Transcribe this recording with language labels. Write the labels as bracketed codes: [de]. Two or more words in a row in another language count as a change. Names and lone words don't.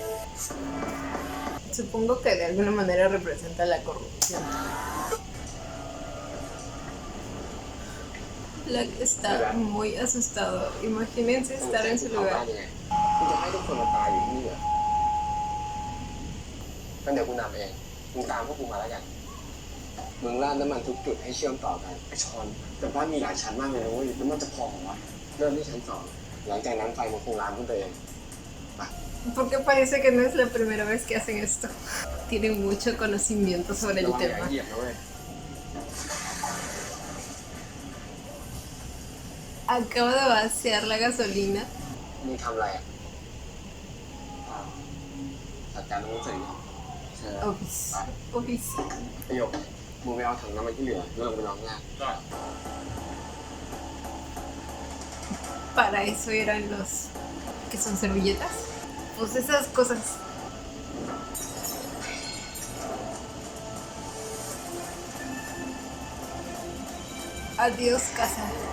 [es] Supongo que de alguna manera representa la corrupción. Black está muy asustado. Imagínense estar en su lugar. [th] คุณจะให้ทุกคนมาตายอยู่ที่นี่เหรองั้นเดี๋ยวกูนำเองมึงตามพวกกูมาแล้วกันมึงราดน้ำมันทุกจุดให้เชื่อมต่อกันไอชอนแต่บ้านมีหลายชั้นมากเลยนะเว้ยแล้วมันจะพอเหรอวะเริ่มที่ชั้น2หลังจากนั้นไฟมันคงลามขึ้นไปเอง [es] Porque parece que no es la primera vez que hacen esto. Tienen mucho conocimiento sobre [th] ระ [es] el [th] วังอย่า [es] tema. [th] เหยียบนะเว้ย [es] Acabo de vaciar la gasolina. [th] มึงทำอะไรอ่ะจัดการหนังสือใช่ Obis. Obis. ประโยคมึงไปเอาถังน้ำมันที่เหลือแล้วลงไปล้างหน้า [es] Para eso eran los... ¿Qué son servilletas? Pues esas cosas. Adiós, casa.